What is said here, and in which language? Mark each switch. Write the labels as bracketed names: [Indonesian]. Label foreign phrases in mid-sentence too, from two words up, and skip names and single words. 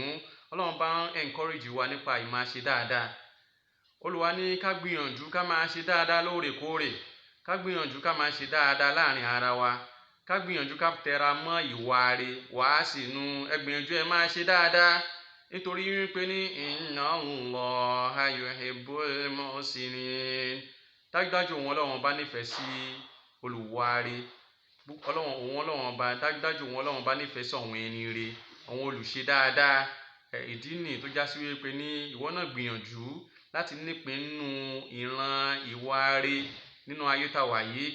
[Yoruba] Ọlọ́run bá ń encourage wa nípa ìmáa ṣe dáadáa. Olúwa ní ká gbìyànjú ká máa ṣe dáadáa lóòrèkóòrè, ká gbìyànjú ká máa ṣe dáadáa láàrin ara wa, ká gbìyànjú ká tẹra mọ́ ìwà rere. [Arabic] وأحسنوا, [Yoruba] ẹ gbìyànjú ẹ máa ṣe dáadáa, nítorí wípé ní [Arabic] إن الله يحب المحسنين. [Yoruba] Dájúdájú òun Ọlọ́run bá nífẹ̀ẹ́ sí olùwà rere. Ọlọ́run bá dájúdájú òun Ọlọ́run bá nífẹ̀ẹ́ sí àwọn ẹni rere, àwọn olùṣe dáadáa. Ìdí nìyí tó já sí wípé ní ìwọ náà gbìyànjú láti nípìn nínú ìran ìwà rere nínú ayé tá wà yìí.